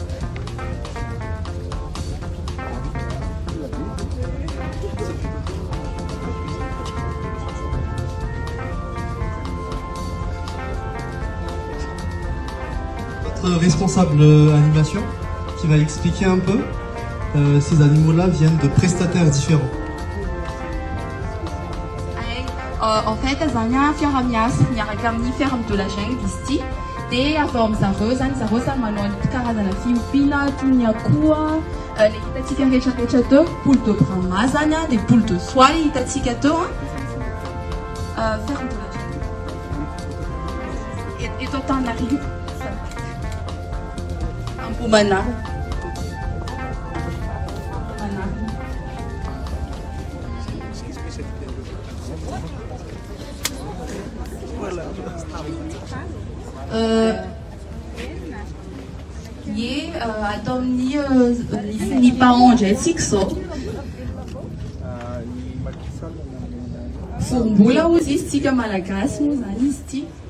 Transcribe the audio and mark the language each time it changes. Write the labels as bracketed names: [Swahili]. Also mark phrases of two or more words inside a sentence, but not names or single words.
[French] Notre responsable animation qui va expliquer un peu. Ces animaux-là viennent de prestataires différents. En fait, [Malagasy] zanya fiaramias miaraka amin'ny [French] ferme de la jungle ici. [Malagasy] Et avy ao amin'zareo zany zareo samy manao karazana fiompiana toy ny akoho le hitantsika rehetrarehetra teo, [French] poule de brahma [Malagasy] zany a, [French] des poules de soie [Malagasy] hitantsika teo [French] ferme de la jungle. [Malagasy] Eto Antananarivo Ambohimanarina. Atao amin'ny ny paondraitsika zao vorombola ozy izy tsika malagasy moa zany izy ty.